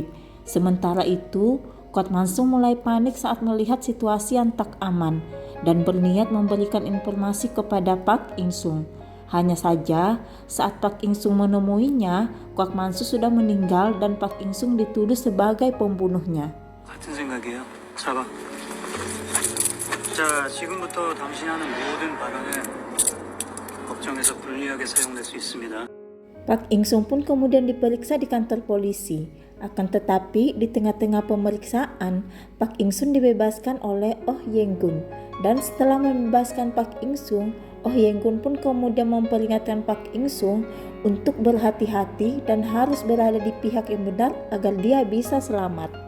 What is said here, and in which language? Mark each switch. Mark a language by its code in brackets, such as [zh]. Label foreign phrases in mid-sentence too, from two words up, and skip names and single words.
[id] Sementara itu, Kwak Man Soo mulai panik saat melihat situasi yang tak aman dan berniat memberikan informasi kepada Park In-sung. Hanya saja saat Park In-sung menemuinya, Kwak Man Soo sudah meninggal dan Park In-sung dituduh sebagai pembunuhnya. [ko] 같은 생각이에요. 잡아. 자, 지금부터 당신이 하는 모든 발언은 법정에서 불리하게 사용될 수 있습니다. [id] Park In-sung pun kemudian diperiksa di kantor polisi. Akan tetapi di tengah-tengah pemeriksaan, Park In-sung dibebaskan oleh Oh Yeng-gun. Dan setelah membebaskan Park In-sung, Oh Yeng-gun pun kemudian memperingatkan Park In-sung untuk berhati-hati dan harus berada di pihak yang benar agar dia bisa selamat.